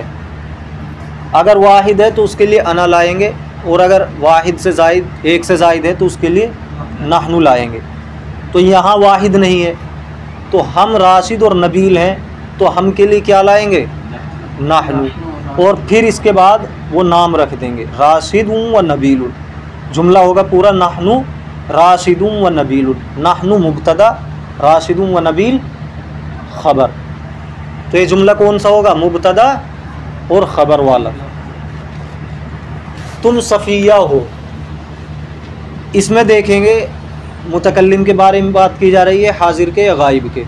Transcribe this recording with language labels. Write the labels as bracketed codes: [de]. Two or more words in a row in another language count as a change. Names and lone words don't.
[hi] अगर वाहिद है तो उसके लिए अना लाएंगे, और अगर वाहिद से ज़ायद, एक से ज़ायद है, तो उसके लिए नहनु लाएंगे। तो यहाँ वाहिद नहीं है, तो हम राशिद और नबील हैं, तो हम के लिए क्या लाएंगे? नहनु। और फिर इसके बाद वो नाम रख देंगे, [ar] راشد ونبيل. [hi] जुमला होगा पूरा [ar] نحن راشد ونبيل. [hi] नहनु मुब्तदा, [ar] راشد ونبيل [hi] ख़बर। तो ये जुमला कौन सा होगा? मुब्तदा और ख़बर वाला। तुम सफ़िया हो, इसमें देखेंगे मुतकल्लिम के बारे में बात की जा रही है, हाजिर के या गायब के?